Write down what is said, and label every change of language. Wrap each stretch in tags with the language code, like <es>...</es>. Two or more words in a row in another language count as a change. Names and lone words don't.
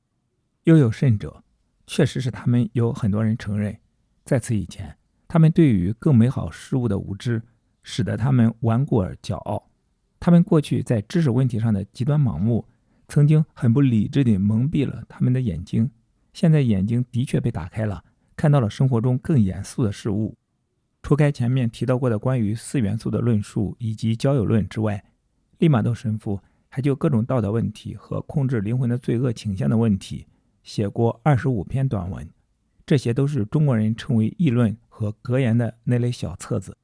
<zh>又有甚者，確實是他們有很多人承認，在此以前，他們對於更美好事物的無知，使得他們頑固而驕傲。他們過去在知識問題上的極端盲目，曾經很不理智地蒙蔽了他們的眼睛，現在眼睛的確被打開了，看到了生活中更嚴肅的事物。除開前面提到過的關於四元素的論述以及交友論之外，利瑪窦神父還就各種道德問題和控制靈魂的罪惡傾向的問題寫過25篇短文，這些都是中國人稱為議論和格言的那類小冊子。</zh>